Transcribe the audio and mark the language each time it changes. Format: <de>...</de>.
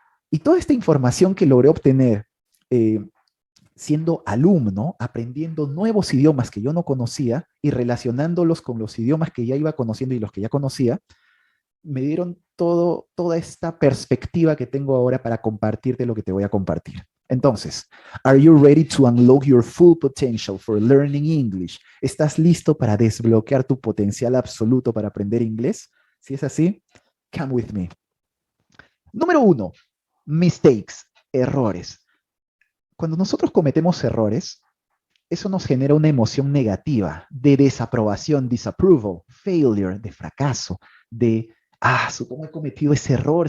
<es>Y toda esta información que logré obtener siendo alumno, aprendiendo nuevos idiomas que yo no conocía y relacionándolos con los idiomas que ya iba conociendo y los que ya conocía, me dieron toda esta perspectiva que tengo ahora para compartirte lo que te voy a compartir.</es> <en>Entonces, are you ready to unlock your full potential for learning English?</en> <es>¿Estás listo para desbloquear tu potencial absoluto para aprender inglés? Si es así,</es> <en>come with me.</en> <es>Número 1, mistakes, errores. Cuando nosotros cometemos errores, eso nos genera una emoción negativa de desaprobación, disapproval, failure, de fracaso, de, ¿cómo he cometido ese error?</es>